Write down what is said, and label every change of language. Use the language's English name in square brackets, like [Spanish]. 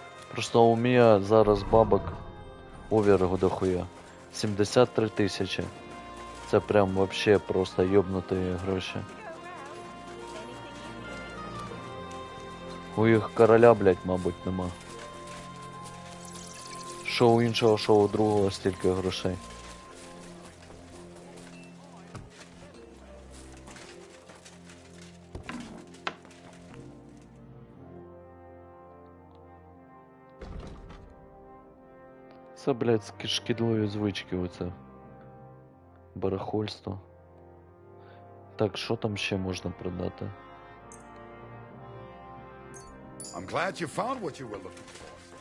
[Russian] Просто у меня зараз бабок оверго дохуя. [Ukrainian] 73 тисячі. Це прям вообще просто йобнуті гроші. У їх короля, блядь, мабуть, нема. Що у іншого, що у другого стільки грошей. Це, блядь, шкідливі звички оце. Барахольство. Так, що там ще можна продати? [English] I'm glad you found what you were looking for.